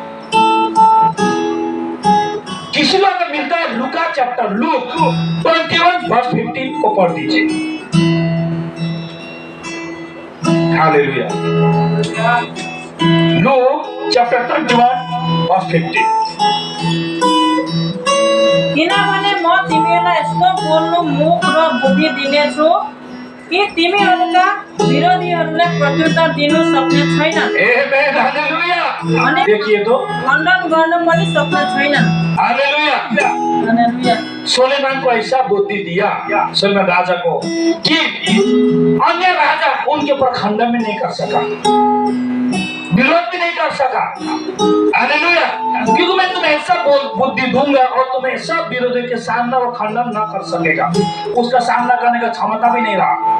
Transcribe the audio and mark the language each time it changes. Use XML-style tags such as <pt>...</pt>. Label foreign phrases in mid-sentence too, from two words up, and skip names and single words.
<hi>किसी को अगर मिलता है लूका चैप्टर 21:15 को पढ़ दीजिए। हालेलुया, लूक चैप्टर 21:15।</hi> <ne>किनभने म तिमीहरूलाई यस्तो बोल्नु मुख र बुद्धि दिनेछु कि तिमीहरूका विरोधीहरूलाई प्रत्युत्तर दिनु सक्ने छैनन्। आमेन, हालेलुया। अनि</ne> <hi>देखिए तो</hi> <ne>खण्डन गर्न पनि सक्ने छैनन्। हालेलुया। हालेलुया।</ne> <hi>सुलेमान को ऐसा बुद्धि दिया, सुलेमान राजा को, कि अन्य राजा उनके ऊपर खंडन भी नहीं कर सका, विरोध भी नहीं कर सका। हालेलुया, क्योंकि मैं तुम्हें ऐसा बुद्धि दूंगा और तुम्हें सब विरोधी के सामना और खंडन न कर सकेगा, उसका सामना करने का क्षमता भी नहीं रहा।</hi>